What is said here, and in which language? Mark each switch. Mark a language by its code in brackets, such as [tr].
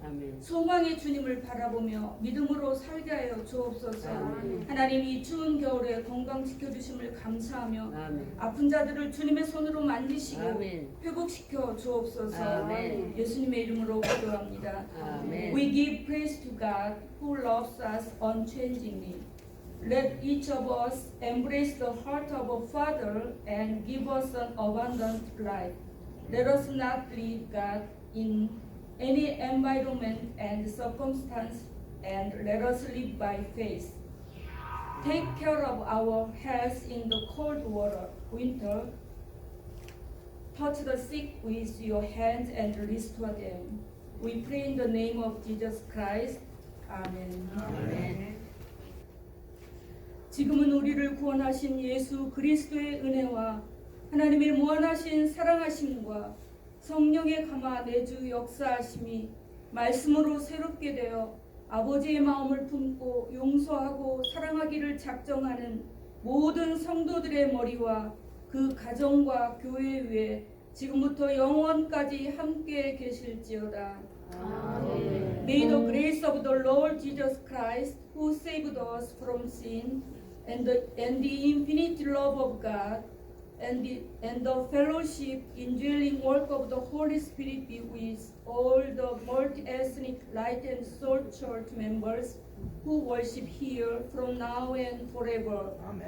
[ko] 아멘. 소망의 주님을 바라보며 믿음으로 살게 하여 주옵소서. 아멘. 하나님, 이 추운 겨울에 건강 지켜주심을 감사하며 아멘. 아픈 자들을 주님의 손으로 만지시고 아멘. 회복시켜 주옵소서. 아멘. 예수님의 이름으로 기도합니다. 아멘. [en] We give praise to God who loves us unchangingly. Let each of us embrace the heart of a father and give us an abundant life. Let us not leave God in any environment and circumstance, and let us live by faith. Take care of our health in the cold winter. Touch the sick with your hands and restore them. We pray in the name of Jesus Christ. Amen. [ko] 아멘. 지금은 우리를 구원하신 예수 그리스도의 은혜와 하나님의 무한하신 사랑하심과 성령의 감화 내주 역사하심이 말씀으로 새롭게 되어 아버지의 마음을 품고 용서하고 사랑하기를 작정하는 모든 성도들의 머리와 그 가정과 교회 위에 지금부터 영원까지 함께 계실지어다. 아멘. [en] May the grace of the Lord Jesus Christ, who saved us from sin, and the infinite love of God, and the fellowship, indwelling work of the Holy Spirit be with all the multi-ethnic Light and Salt Church members who worship here from now and forever. Amen.